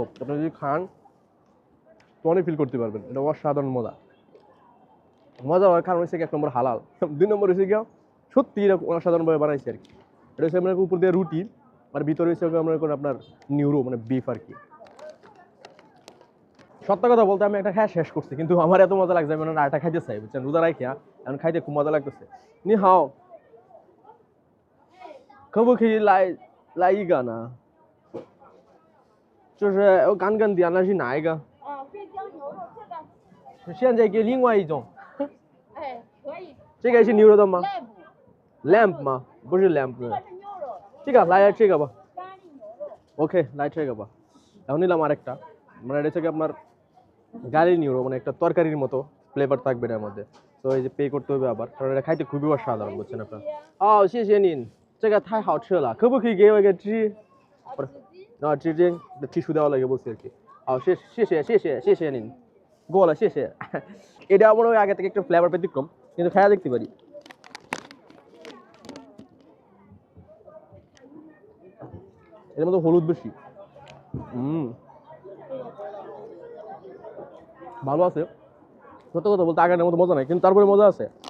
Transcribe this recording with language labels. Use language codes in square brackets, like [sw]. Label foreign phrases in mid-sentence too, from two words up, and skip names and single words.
[bn] আপনি যদি খান তখনই ফিল করতে পারবেন, এটা অসাধারণ মজা হওয়ার কারণ হচ্ছে কি 1 নম্বর হালাল, 2 নম্বর হচ্ছে কি সত্যি এটা অসাধারণভাবে বানাইছে আর কি। এটা হচ্ছে আমরা উপর দিয়ে রুটি, আর ভিতরে হচ্ছে আমরা আপনার নিউরো মানে বিফ আর কি। সত্য কথা বলতে আমি একটা খাওয়া শেষ করছি, কিন্তু আমার এত মজা লাগছে আমি আরেকটা খাইতে চাই, বুঝছেন? রোজা রাখিয়া এখন খাইতে খুব মজা লাগতেছে। [zh] 你好，可不可以来一个呢？就是我刚刚点的是哪一个？飞姜牛肉这个，现在给另外一种，哎，可以。这个是牛肉的吗 lamb，？lamp 吗？不是 lamp，这个是牛肉，这个来这个吧。咖喱牛肉。 [bn] ওকে, লাইট রেখে বা। এখন নিলাম আরেকটা, মানে এটা হচ্ছে আপনার গাড়ি নিউরো, মানে একটা তরকারির মতো ফ্লেভার থাকবে এর মধ্যে। তো এই যে পে করতে হবে আবার, কারণ এটা খাইতে খুবই অসাধারণ, বুঝছেন আপনার? [zh] 哦，谢谢您，这个太好吃了，可不可以给我一个纸？纸巾。 [bn] 纸巾 ，টিস্যু দেওয়া লাগে বলছি আর কি। [zh] 好，谢谢您，过了，谢谢。 [bn] এটা আমার ওই আগে থেকে একটু ফ্লেভার ব্যতিক্রম, কিন্তু খায়া দেখতে পারি। এর মধ্যে হলুদ বেশি। ভালো আছে, সত্য কথা বলতে আগের মতো মজা নাই, কিন্তু তারপরে মজা আছে।